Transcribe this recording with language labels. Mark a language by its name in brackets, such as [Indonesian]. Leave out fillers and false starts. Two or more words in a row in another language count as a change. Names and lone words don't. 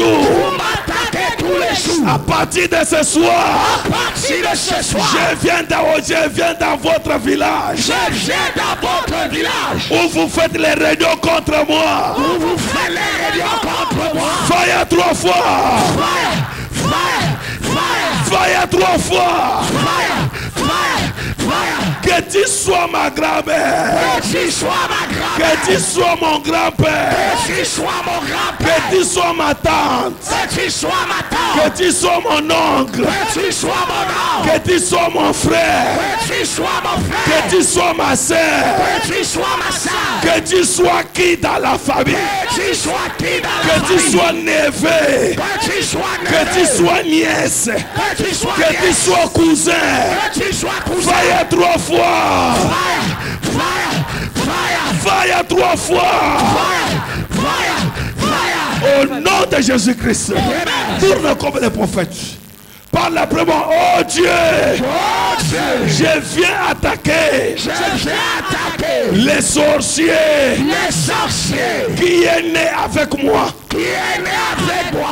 [French] Vous m'attaquez tous les jours. À partir de ce soir, À partir de ce soir, je viens dans votre village je viens dans votre village où vous faites les réunions contre moi. où vous faites les réunions contre moi. Fire 3 fois. [English] Fire, fire, fire, [French] Fire 3 fois. [English] fire, fire, fire. [French] Que tu sois ma grand-mère. Que tu sois ma Que tu grand-mère. sois mon grand-père. Que tu sois mon Que grand-père. tu sois ma tante. Que tu sois ma tante. Que tu sois mon oncle. Que tu sois mon oncle. Que tu sois mon frère. Que tu sois mon frère. Que tu sois ma soeur. Que tu sois ma soeur. Que tu sois qui dans la famille. Que tu sois qui dans la Que tu famille. sois neveu. Que tu sois Que tu sois nièce. Que tu sois Que tu nièce. sois cousin. Que tu sois cousin. Fire 3 fois. [English] Fire, fire, fire, [French] Fire 3 fois. [English] fire, fire, fire. [French] Au nom de Jésus-Christ. Tourne comme les prophètes. Parle après moi. Oh Dieu. Oh Dieu, Je viens attaquer je viens attaquer les sorciers les sorciers qui est né avec moi. qui est né avec moi.